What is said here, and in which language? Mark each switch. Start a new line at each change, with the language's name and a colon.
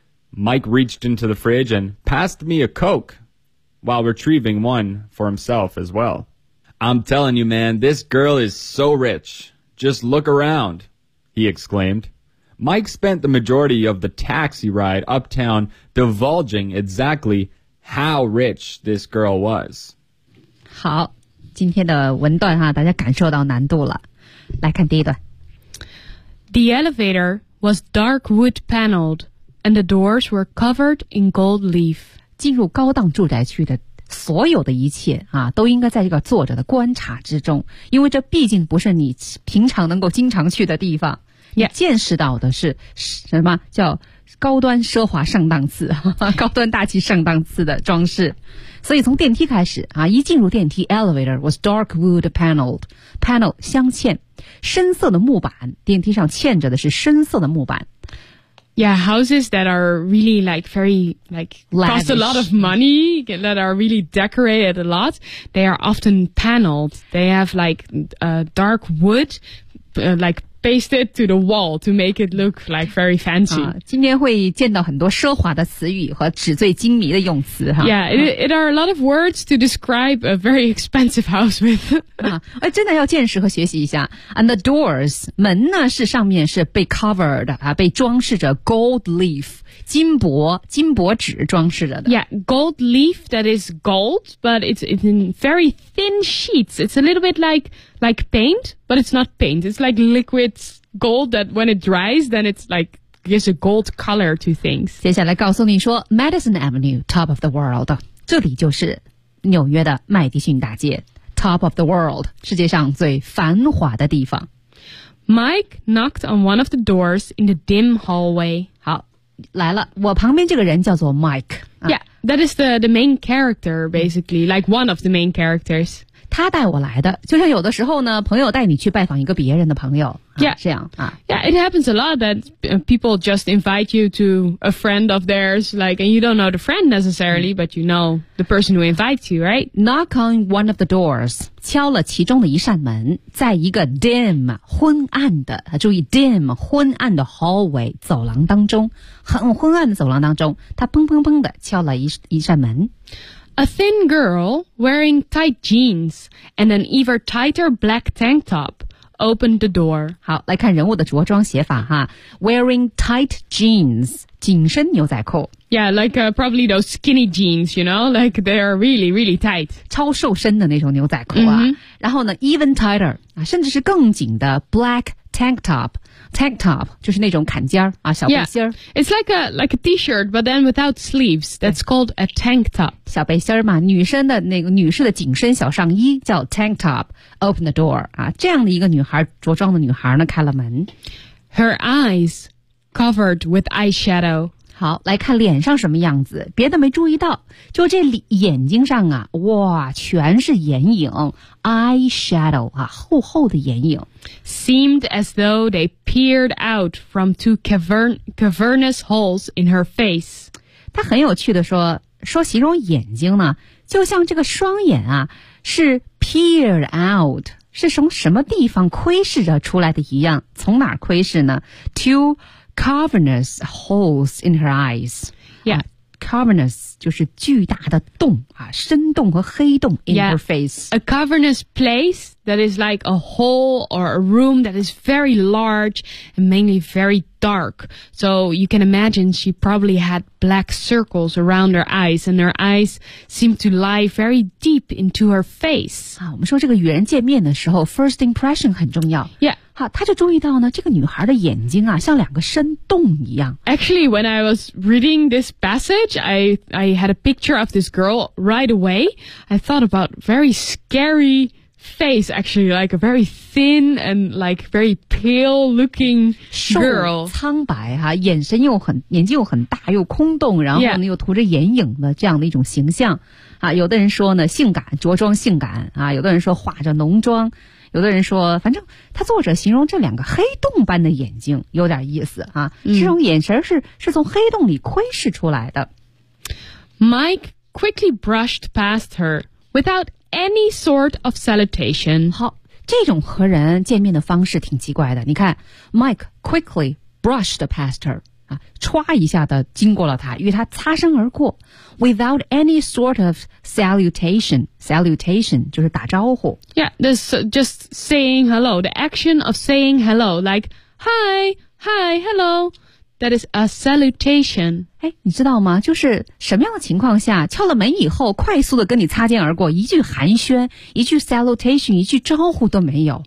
English: Mike reached into the fridge and passed me a Coke while retrieving one for himself as well. I'm telling you, man, this girl is so rich. Just look around, he exclaimed. Mike spent the majority of the taxi ride uptown divulging exactly how rich this girl was.
Chinese: 好，今天的文段哈，大家感受到难度了。来看第一段。
English: The elevator was dark wood paneled, and the doors were covered in gold leaf.
Chinese: 进入高档住宅区的所有的一切啊，都应该在这个作者的观察之中，因为这毕竟不是你平常能够经常去的地方。
English: Yeah.
Chinese: 你见识到的是什么叫高端奢华上档次，高端大气上档次的装饰。所以从电梯开始啊，一进入电梯 ，
English: elevator was dark wood panel
Chinese: 镶嵌，深色的木板，电梯上嵌着的是深色的木板。
English: Yeah, houses that are really like very like lavish, cost a lot of money, that are really decorated a lot, they are often paneled. They have like dark wood, like pasted to the wall to make it look like very fancy.
Chinese: 今天会见到很多奢华的词语和纸醉金迷的用词。
English: Yeah, it are a lot of words to describe a very expensive house with.
Chinese: 真的要见识和学习一下。
English: And the doors,
Chinese: 门呢是上面是被 covered, 被装饰着 gold leaf, 金箔纸装饰着的。
English: Yeah, gold leaf that is gold, but it's in very thin sheets. It's a little bit like paint, but it's not paint. It's like liquid gold that when it dries, then it's like, gives a gold color to things.
Chinese: 接下来告诉你说 Madison Avenue,
English: top of the world.
Chinese: 这里就是纽约的麦迪逊大街
English: Top of the world,
Chinese: 世界上最繁华的地方。
English: Mike knocked on one of the doors in the dim hallway.
Chinese: 好，来了，我旁边这个人叫做 Mike.
English: Yeah, that is the main character, basically, like one of the main characters.
Chinese: 他带我来的，就像有的时候呢，朋友带你去拜访一个别人的朋友，
English: yeah.
Chinese: 这样啊。
English: Yeah, it happens a lot that people just invite you to a friend of theirs, like, and you don't know the friend necessarily, but you know the person who invites you, right? Knock on one of the doors,
Chinese: 敲了其中的一扇门，在一个 dim, 昏暗的，注意 dim, 昏暗的 hallway, 走廊当中，很昏暗的走廊当中，他砰砰砰的敲了一扇门。
English: A thin girl wearing tight jeans and an even tighter black tank top opened the door.
Chinese: 好，来看人物的着装写法哈。
English: Wearing tight jeans,
Chinese: 紧身牛仔裤。
English: Yeah, like probably those skinny jeans, you know, like they are really, really tight.
Chinese: 超瘦身的那种牛仔裤啊。 Mm-hmm. 然后呢
English: even tighter,
Chinese: 甚至是更紧的
English: black tank top.
Chinese: Tank top 就是那种坎肩啊，小背心儿。
English: Yeah, it's like a T-shirt, but then without sleeves. That's called a tank top.
Chinese: 小背心嘛，女生的那个女士的紧身小上衣叫 tank top.
English: Open the door
Chinese: 啊，这样的一个女孩着装的女孩呢，开了门。
English: Her eyes covered with eyeshadow.
Chinese: 好，来看脸上什么样子，别的没注意到，就这眼睛上啊，哇，全是眼影 ，eyeshadow 啊，厚厚的眼影。
English: Seemed as though they peered out from two cavernous holes in her face.
Chinese: 他很有趣的说形容眼睛呢，就像这个双眼啊，是 peered out， 是从什么地方窥视着出来的一样。从哪窥视呢
English: ？Two cavernous holes in her eyes. Yeah.
Chinese: Cavernous 就是巨大的洞啊，深洞和黑洞 in
English: yeah, her face. A cavernous place that is like a hole or a room that is very large and mainly very dark. So you can imagine she probably had black circles around her eyes and her eyes seem to lie very deep into her face.
Chinese: 啊，我们说这个与人见面的时候 first impression 很重要。
English: Yeah.
Chinese: 好，他就注意到呢，这个女孩的眼睛啊，像两个深洞一样。
English: Actually, when I was reading this passage, I had a picture of this girl right away. I thought about very scary face, actually, like a very thin and like very pale looking girl.
Chinese: 瘦苍白哈，眼神又很眼睛又很大又空洞，然后呢、
English: yeah.
Chinese: 又涂着眼影的这样的一种形象。啊，有的人说呢，性感，着装性感啊；有的人说化着浓妆。有的人说反正他作者形容这两个黑洞般的眼睛有点意思啊、嗯、这种眼神是从黑洞里窥视出来的。
English: Mike quickly brushed past her without any sort of salutation.
Chinese: 好，这种和人见面的方式挺奇怪的。
English: 你看 ,Mike quickly brushed past her,
Chinese: 啊唰一下的经过了他，与他擦身而过
English: ,without any sort of salutation.
Chinese: Salutation 就是打招呼。
English: Yeah, this just saying hello. The action of saying hello, like hi, hi, hello. That is a salutation.
Chinese: 哎，你知道吗？就是什么样的情况下敲了门以后，快速的跟你擦肩而过，一句寒暄，一句 salutation, 一句招呼都没有。